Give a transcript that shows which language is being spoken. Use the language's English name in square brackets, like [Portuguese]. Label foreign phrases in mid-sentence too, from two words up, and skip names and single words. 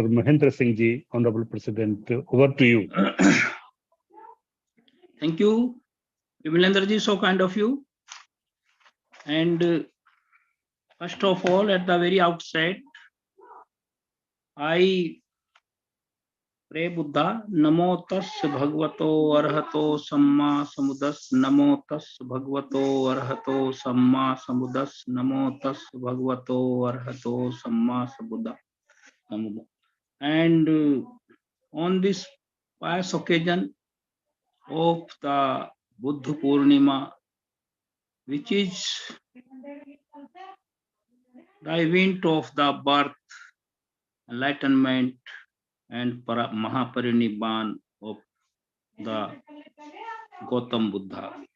[English] Mahendra Singh Ji, Honorable President, over to you. Thank you, Vimalendra Ji, so kind of you. And first of all, at the very outset, I pray Buddha, [Pali] Namo Tas Bhagavato Arhato Samma Sambuddhas, Namo Tas Bhagavato Arhato Samma Sambuddhas, Namo Tas Bhagavato Arhato Samma Sambuddha. [English] And on this pious occasion of the Buddha Purnima, which is the event of the birth, enlightenment, and Mahaparinirvan of the Gautam Buddha.